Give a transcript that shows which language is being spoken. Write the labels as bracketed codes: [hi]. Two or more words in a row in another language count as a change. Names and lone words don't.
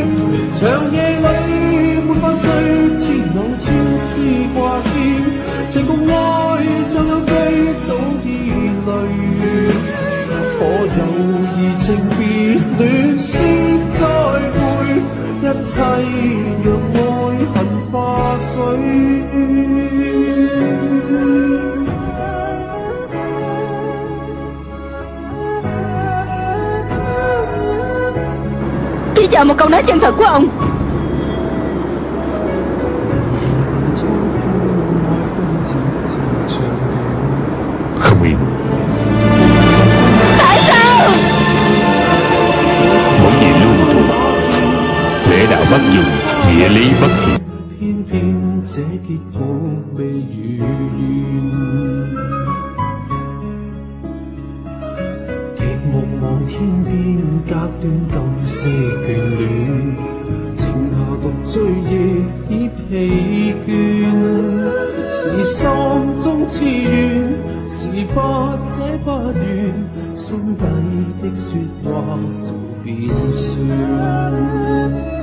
[yue] 長夜裏沒法睡，千縷千絲掛牽，情共愛怎樣追早已累，可有移情別戀說再會，一切讓愛恨化水。 [vi] Chỉ chờ một câu nói chân thật của ông. Không yên. Tại sao? Mỗi gì luôn thuộc, lẽ đạo bất dung, nghĩa lý bất hiển. [yue] 偏偏這結局未如願，極目望天邊隔斷今些眷戀，靜下獨醉亦已疲倦，是心中痴怨，是不捨不願，心底的說話早變酸。